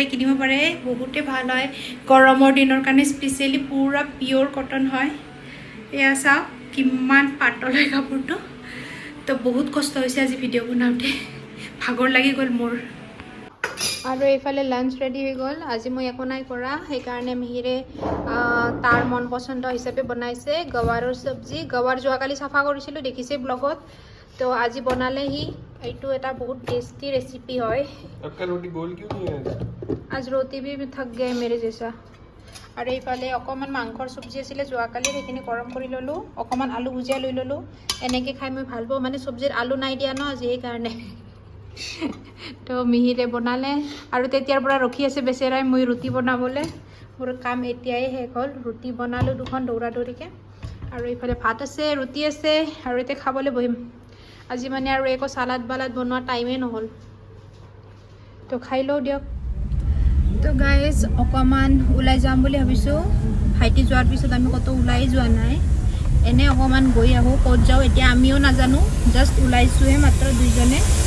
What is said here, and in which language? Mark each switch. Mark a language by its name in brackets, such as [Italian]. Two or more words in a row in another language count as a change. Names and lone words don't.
[Assamese] কিনিব পাৰে বহুতে ভাল হয় গৰমৰ দিনৰ কাৰণে স্পেচিয়েলি পুৰা [English] pure cotton [Assamese] হয় এয়া চাওক কিমান পাতল হয় কাপোৰটো তো বহুত কষ্ট হৈছে আজি ভিডিঅ' বনাওঁতে ভাগৰ লাগি গ'ল মোৰ আৰু এইফালে [English] lunch ready [Assamese] হৈ গ'ল আজি মই একো নাই কৰা সেইকাৰণে মিহিৰে তাৰ মন পচন্দ হিচাপে বনাইছে গৱাৰৰ চব্জি গৱাৰ যোৱাকালি চাফা কৰিছিলোঁ দেখিছে ব্লগত [Hindi] तो आज बनाले ही [Assamese] এইটো এটা বহুত [English] tasty recipe [Assamese] है [Hindi] आपका रोटी गोल क्यों नहीं है आज रोटी भी थक गए मेरे जैसा और [Assamese] এইফালে অকমান মাংসৰ চব্জি আছিল যোৱাকালি সেইখিনি গৰম কৰি ললো অকমান আলু ভুজিয়া লৈ ললো এনেকে খাই মই ভাল পাওঁ মানে চব্জিৰ আলু নাই দিয়া ন আজি এই কাৰণে তো মিহিৰে বনালে আৰু তেতিয়াৰ পৰা ৰখি আছে বেচেৰাই মই ৰুটি বনাবলে মোৰ কাম এতিয়াই শেষ হ'ল ৰুটি বনালো দুখন দৌৰা দৌৰিকে আৰু এইফালে ভাত আছে ৰুটি আছে আৰু এতিয়া খাবলৈ বহিম আজি মানে আৰু একো সালাদ বালাদ বনোৱা টাইমে নহল তো খাই লও দিয়ক তো গাইজ অকমান ওলাই যাম বুলি ভাবিছোঁ ভাইটি যোৱাৰ পিছত আমি কত ওলাই যোৱা নাই এনে অকমান গৈ আহোঁ ক'ত যাওঁ এতিয়া আমিও নাজানো জাষ্ট ওলাইছোঁহে মাত্ৰ দুইজনে